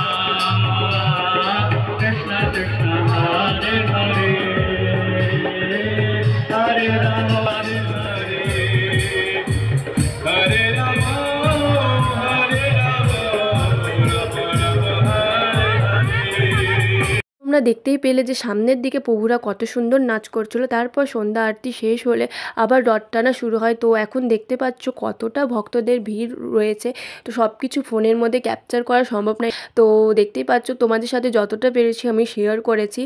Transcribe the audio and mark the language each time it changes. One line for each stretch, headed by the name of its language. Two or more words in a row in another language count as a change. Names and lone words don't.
Sanskrit: राम कृष्ण कृष्ण हरे हरे हरे राम हरे राम हरे राम
Bangla: তোমরা দেখতেই পেলে যে সামনের দিকে প্রভুরা কত সুন্দর নাচ করছিল। তারপর সন্ধ্যা আরতি শেষ হলে আবার রথ টানা শুরু হয়। তো এখন দেখতে পাচ্ছ কতটা ভক্তদের ভিড় রয়েছে। তো সব কিছু ফোনের মধ্যে ক্যাপচার করা সম্ভব নয়। তো দেখতেই পাচ্ছ তোমাদের সাথে যতটা পেরেছি আমি শেয়ার করেছি।